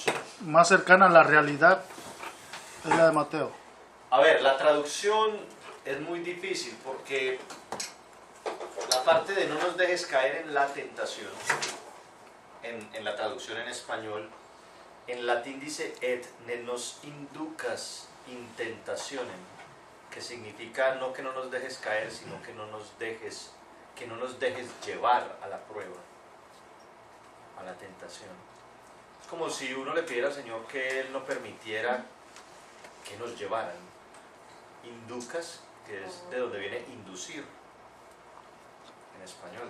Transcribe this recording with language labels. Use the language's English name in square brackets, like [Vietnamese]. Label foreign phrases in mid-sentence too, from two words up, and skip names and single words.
[Spanish] más cercana a la realidad es la de Mateo. A ver, la traducción es muy difícil porque la parte de no nos dejes caer en la tentación, en la traducción en español, en latín dice [Latin] et ne nos inducas in tentationem, [Spanish] que significa no que no nos dejes caer, sino que no nos dejes llevar a la prueba, a la tentación. Es como si uno le pidiera al Señor que Él no permitiera que nos llevaran. Inducas, que es de donde viene inducir en español.